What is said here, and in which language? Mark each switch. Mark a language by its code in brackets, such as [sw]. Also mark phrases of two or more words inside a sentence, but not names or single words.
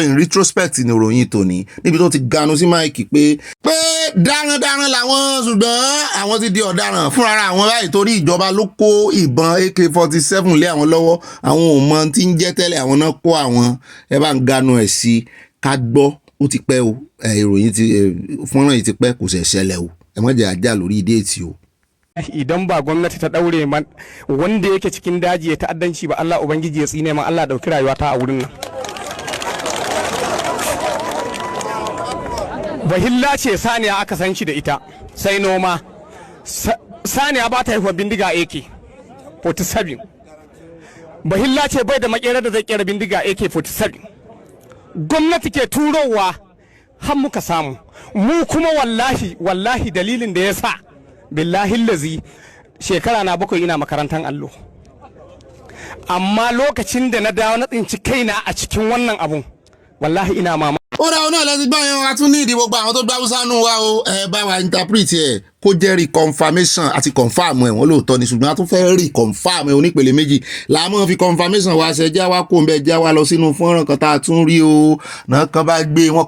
[en] in retrospect [yo] ní ìròyìn tòní níbi tó ti ganu sí máìkì pé darandaran làwọn ṣùgbọ́n àwọn ti di ọ̀daràn fúnra àwọn báyìí torí ìjọba ló kó ìbọn AK-47 lé àwọn lọ́wọ́ àwọn ò mọ tí ń jẹ́ tẹ́lẹ̀ àwọn náà kó àwọn ẹ bá ń ganu ẹ̀ sí ká gbọ́ ó ti pẹ́ o ìròyìn ti fọ́nrán yìí ti pẹ́ kò ṣẹ̀ ṣẹlẹ̀ o ẹ má jẹ́ ajá lórí déètì o. [ha] Idan ba gwamnati ta daure man wanda yake cikin daji ya ta'addanci ba Allah ubangiji ya tsine man Allah dauki rayuwa ta a wurin nan. Bahilla ce saniya aka san shi da ita sai noma saniya ba ta haihuwa bindiga AK-47 bahilla ce bai da makera da zai kera bindiga AK-47 gwamnati ke turowa har muka samu mu kuma wallahi dalilin da ya sa [ar] بالله الذي [ha] shekara na 7 ina makarantar allo amma lokacin da na dawo na tsinci kaina a cikin wannan abun wallahi ina mama [yo] ó dá ọ náà lẹ́sìn gbọ́ yẹn a tún ní ìdí gbogbo àwọn tó gbá Hausa nù wa o ẹ bá wa interpret ẹ kó jẹ́ reconfirmation àti confirm ẹ̀ wọ́n lóòótọ́ ni ṣùgbọ́n a tún fẹ́ reconfirm ẹ̀ onípele méjì làmọ́ fi confirmation wa ṣe já wa kó ń bẹ já wa lọ sínú fọ́nrán kan tá a tún rí o náà kan bá gbé wọn